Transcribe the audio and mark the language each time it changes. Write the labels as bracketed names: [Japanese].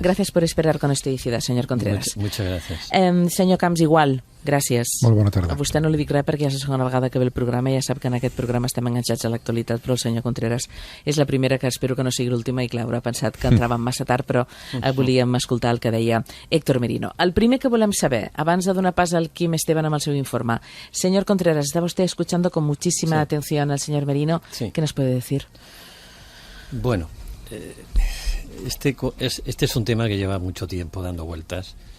[Spanish] Gracias por esperar con estoicidad, señor Contreras. Muchas gracias. [Catalan] Senyor Camps, igual. Gràcies. Molt bona tarda. A vostè no li dic res perquè ja és la segona vegada que ve el programa i ja sap que en aquest programa estem enganxats a l'actualitat, però el senyor Contreras és la primera que espero que no sigui l'última i clar, haurà pensat que entràvem massa tard, però volíem escoltar el que deia Héctor Merino. El primer que volem saber, abans de donar pas al Quim Esteban amb el seu informe, señor Contreras, [Spanish] estaba usted escuchando con muchísima atención al señor Merino. Sí. ¿Qué nos puede decir? Bueno, este es un tema que lleva mucho tiempo dando vueltas.